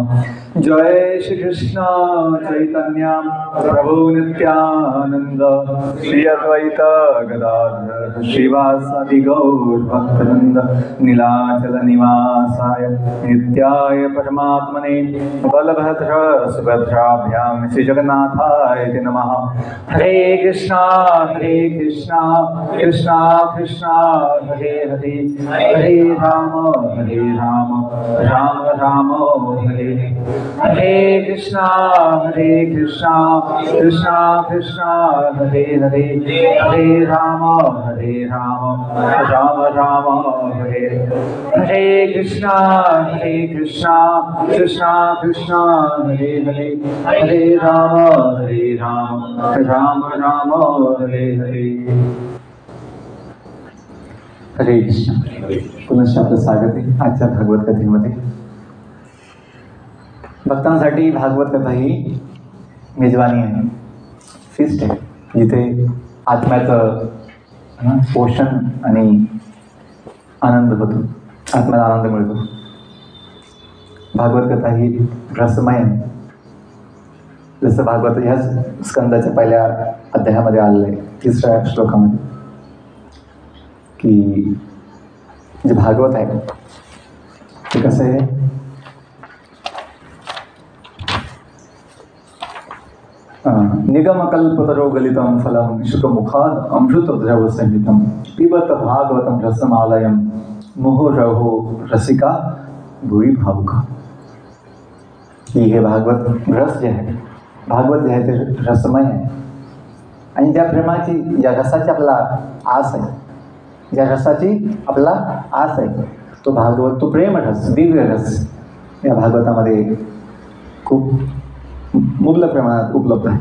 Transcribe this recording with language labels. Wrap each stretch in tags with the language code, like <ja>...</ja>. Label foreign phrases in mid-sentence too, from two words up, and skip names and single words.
<sa>जय श्री कृष्ण चैतन्य प्रभु नित्यानंद श्री अद्वैत गदाधर श्रीवासादि गौर भक्तवृंद नीलाचल निवासाय नित्याय परमात्मने बलभद्र सुभद्राभ्यां श्री जगन्नाथाय नमः. हरे कृष्णा कृष्णा कृष्णा हरे हरे हरे राम राम राम हरे हरे. कृष्णा कृष्णा कृष्णा हरे हरे हरे राम राम हरे हरे. कृष्णा कृष्णा कृष्णा हरे हरे हरे राम राम हरे हरे. हरे कृष्ण.</sa> <mr>पुनश्च आपलं स्वागत आहे आजच्या भागवत कथेमध्ये. भक्तांसाठी भागवत कथा ही मेजवानी आहे, फिस्ट आहे, जिथे आत्म्याचं पोषण आणि आनंद होतो, आत्म्याला आनंद मिळतो. भागवत कथा ही रसमय आहे. जसं भागवत ह्याच स्कंदाच्या पहिल्या अध्यायामध्ये आलेलं आहे, 3ऱ्या श्लोकामध्ये, की जे भागवत आहे ते कसं आहे,</mr> <sa>निगमकल्पतरो गलितं फलं शुकमुखाद अमृतद्रव संहितं पिबत भागवतं रसमालयं मुहुरहो रसिका भुवी भावुका.</sa> <mr>की हे भागवत रस जे आहे, भागवत जे आहे ते रसमय आहे आणि ज्या प्रेमाची, ज्या रसाची आपल्याला आस आहे, ज्या रसाची आपला आस आहे तो भागवत, तो प्रेम रस, दिव्य रस या भागवतामध्ये खूप मुबलक प्रमाणात उपलब्ध आहे.</mr>